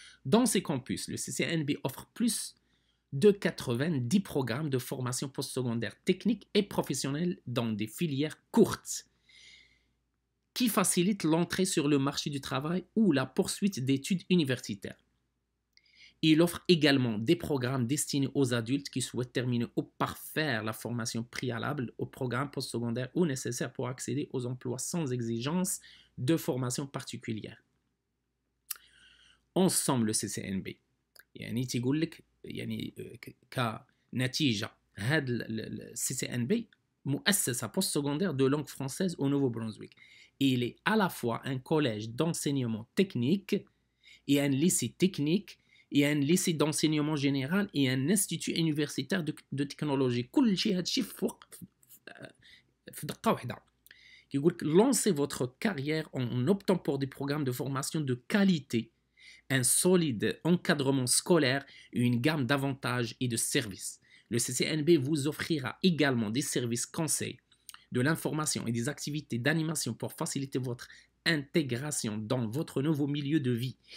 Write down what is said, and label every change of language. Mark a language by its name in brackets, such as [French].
[French] Dans ces campus, le CCNB offre plus de 90 programmes de formation postsecondaire technique et professionnelle dans des filières courtes qui facilitent l'entrée sur le marché du travail ou la poursuite d'études universitaires. Il offre également des programmes destinés aux adultes qui souhaitent terminer ou parfaire la formation préalable au programme postsecondaire ou nécessaire pour accéder aux emplois sans exigence de formation particulière. Ensemble, le CCNB. [Arabic] يعني تيقول لك يعني كنتيجة هذا ال CCNB مؤسسة [French] postsecondaire de langue française au Nouveau-Brunswick. Il est à la fois un collège d'enseignement technique et un lycée technique et un lycée d'enseignement général et un institut universitaire de technologie. [Arabic] كل شيء هادشي في دقة واحدة. كيقول لك [French] lancez votre carrière en optant pour des programmes de formation de qualité, un solide encadrement scolaire et une gamme d'avantages et de services. Le CCNB vous offrira également des services conseils, de l'information et des activités d'animation pour faciliter votre intégration dans votre nouveau milieu de vie.